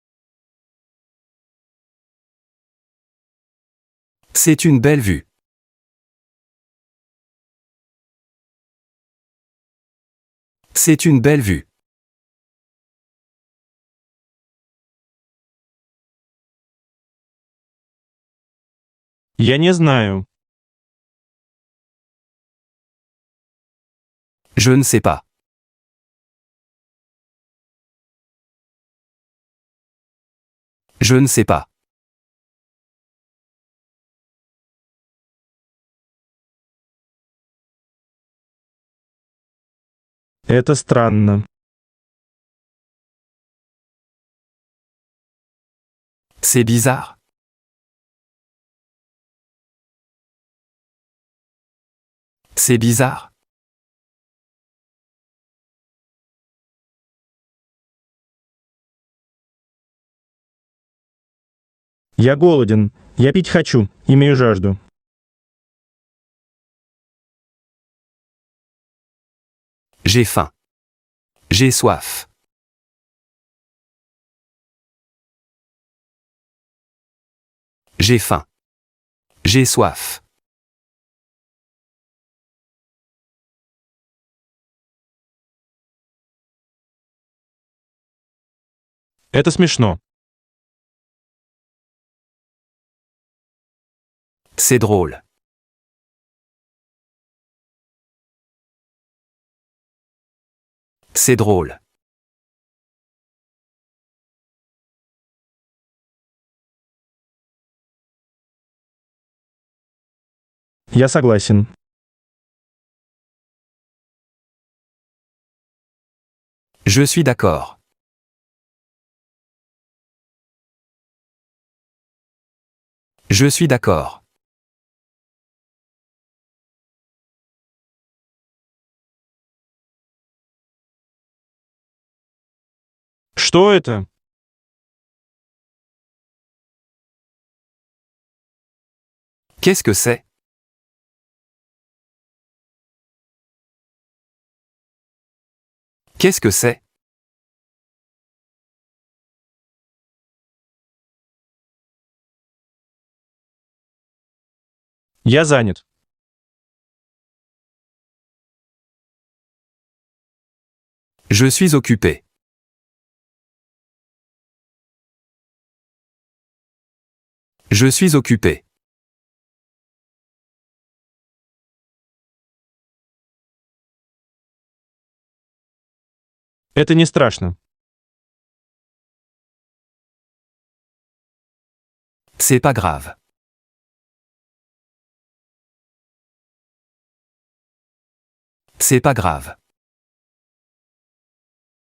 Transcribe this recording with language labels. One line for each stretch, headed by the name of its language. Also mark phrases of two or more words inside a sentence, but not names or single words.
French: C'est une belle vue. C'est une belle vue.
Russian: Я не знаю.
French: Je ne sais pas. Je ne sais pas.
Russian: Это странно.
French: C'est bizarre. C'est bizarre.
Russian: Я голоден. Я пить хочу. Имею жажду.
French: J'ai faim. J'ai soif. J'ai faim. J'ai soif.
Russian: Это смешно.
French: C'est drôle. C'est drôle.
Russian: Я согласен.
French: Je suis d'accord. Je suis d'accord.
Russian: Что это?
French: Qu'est-ce que c'est? Qu'est-ce que c'est?
Russian: Я занят.
French: Je suis occupé. Je suis occupé.
Russian: Это не страшно.
French: C'est pas grave. C'est pas grave.